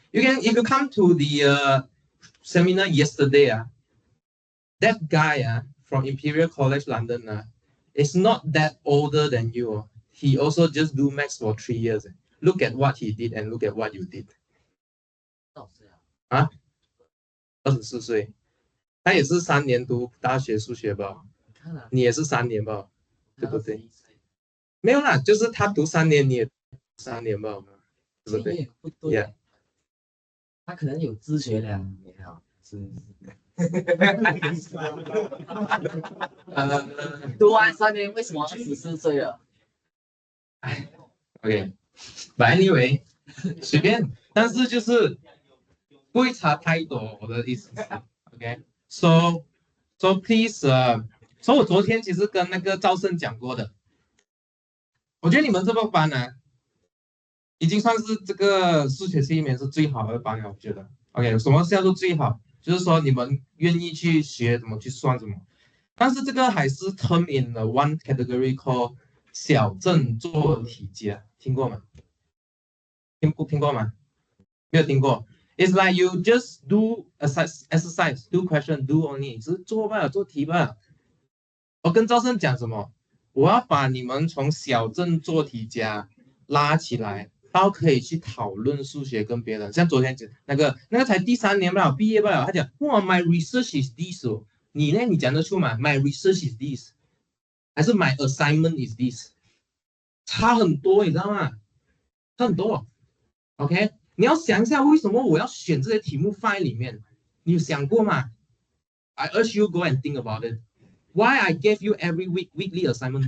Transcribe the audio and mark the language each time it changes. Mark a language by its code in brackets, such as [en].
[en] If you come to the seminar yesterday, that guy from Imperial College London is not that older than you. He also just do maths for 3 years. Look at what he did and look at what you did. [zh] 24岁，他也是3年读大学数学吧？你也是3年吧？对不对？没有啦，就是他读3年，你也3年吧？对不对？不对 [en] Yeah. [zh] 他可能有自学2年啊，是。读完3年，为什么24岁了？ [en] OK，but anyway， [zh] 随便，但是就是不会差太多，我的意思是 ， [en] OK，so please， [zh] 所以我昨天其实跟那个赵胜讲过的，我觉得你们这个班呢，已经算是这个数学系里面是最好的班了，我觉得。 OK， 什么叫做最好？就是说你们愿意去学怎么去算什么，但是这个还是 [en] term in the one category called [zh] 小镇做题家，听过吗？听过吗？没有听过。 [en] It's like you just do exercise, do question, do only， [zh] 只是做罢了，做题罢了。我跟赵胜讲什么？我要把你们从小镇做题家拉起来，到可以去讨论数学跟别人。像昨天讲那个才第3年不了，毕业不了，他讲哇 ， [en] my research is this [zh] 哦，你呢？你讲得出吗 ？ [en] My research is this， [zh] 还是 [en] my assignment is this？ [zh] 差很多，你知道吗？差很多。 OK， 你要想一下为什么我要选这些题目放在里面，你有想过吗 ？ [en] I urge you go and think about it. Why I gave you every weekly assignment?